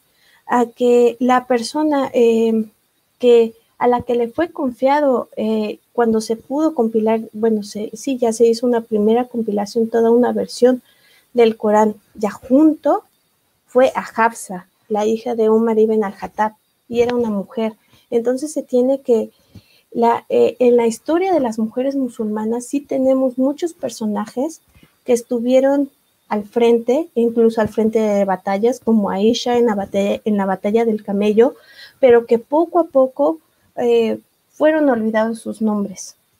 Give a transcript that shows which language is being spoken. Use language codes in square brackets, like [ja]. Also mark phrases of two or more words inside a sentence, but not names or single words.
[es] A que la persona a la que le fue confiado cuando se pudo compilar, bueno, sí, ya se hizo una primera compilación, toda una versión del Corán, ya junto, fue a Hafsa, la hija de Umar ibn al-Khattab, y era una mujer. Entonces se tiene que, en la historia de las mujeres musulmanas sí tenemos muchos personajes que estuvieron al frente, incluso al frente de batallas, como Aisha en la batalla del Camello, pero que poco a poco fueron olvidados sus nombres.